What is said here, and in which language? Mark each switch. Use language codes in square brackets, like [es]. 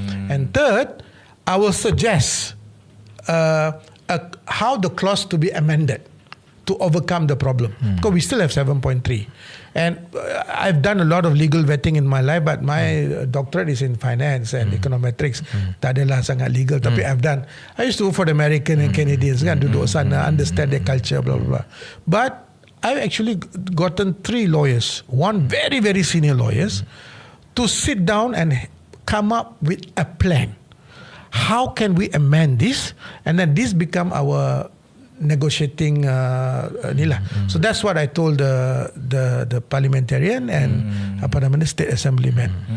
[en] And third, I will suggest how the clause to be amended to overcome the problem. Because we still have 7.3. And I've done a lot of legal vetting in my life, but my doctorate is in finance and econometrics. [ms] Tak adalah sangat legal, tapi [en] I've done. I used to work for the American and Canadians, kan, [ms] duduk sana, [en] understand their culture, blah, blah, blah. But I've actually gotten 3 lawyers, one very, very senior lawyers, to sit down and come up with a plan. How can we amend this? And then this become our negotiating So that's what I told the parliamentarian and state assemblyman.